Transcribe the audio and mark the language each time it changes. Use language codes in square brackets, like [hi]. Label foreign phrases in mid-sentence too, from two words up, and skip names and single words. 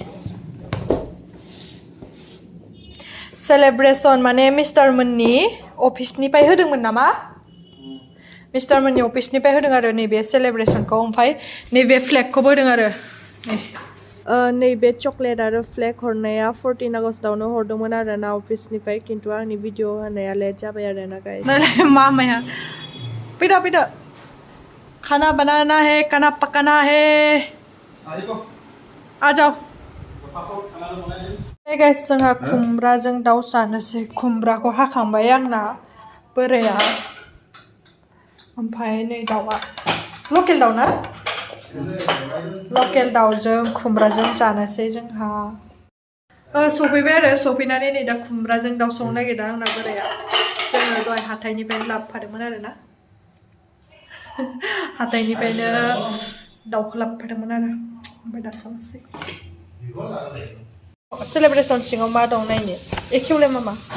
[brx] सेलेब्रेसन माने मिस्टार मोननि अफिसनिफ्राय होदोंमोन नामा मिस्टार मोननि अफिसनिफ्राय होदों आरो नैबे सेलेब्रेसनखौ ओमफ्राय नैबे फ्लेगखौबो होदों आरो नैबे चकलेट आरो फ्लेग हरनाया 14 आगस्टआवनो हरदोंमोन आरो ना अफिसनिफ्राय खिन्थु आंनि भिडिअ होनाया लेट जाबाय आरो ना गाइस मामाया फैदो [hi] खाना बनाना है खाना पकाना है आ जाओ [brx] गाइस जोंहा खुमब्राजों दाउ जानोसै खुमब्राखौ हाखांबाय आंना बोराया ओमफ्राय नै दाउआ लकेल दाउ ना लकेल दाउजों खुमब्राजों जानोसै जोंहा सफैबाय आरो सफैनानै नै दा खुमब्राजों दाउ संनो नागिरदों आंना बोराया जोङो दहाय हाथाइनिफ्रायनो लाबोफादोंमोन आरो ना हाथाइनिफ्रायनो दाउखौ लाबोफादोंमोन आरो ओमफ्राय दा संनोसै सेलेब्रेसन सिङाव मा दं नायनो एखेवलाय मामा